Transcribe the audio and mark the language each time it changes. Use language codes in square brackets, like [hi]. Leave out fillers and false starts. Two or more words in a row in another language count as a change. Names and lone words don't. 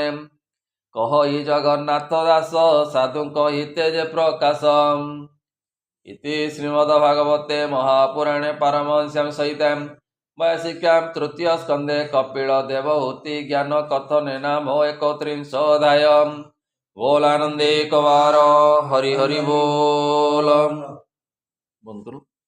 [or] କହଇ ଜଗନ୍ନାଥ ଦାସ ସାଧୁଙ୍କ ହିତେ ଯେ ପ୍ରକାଶ। [sa] ଇତି ଶ୍ରୀମଦ୍ଭାଗବତେ ମହାପୁରାଣେ ପାରମହଂସ୍ୟାଂ ସହିତାଂ ବୈଶିକ୍ୟାଂ ତୃତୀୟ ସ୍କନ୍ଧେ କପିଳ ଦେବହୂତି ଜ୍ଞାନ କଥନେ ନାମ 31 ଅଧ୍ୟାୟ। [hi] बोल आनंदे कवार हरि हरि बोल। बंद करो।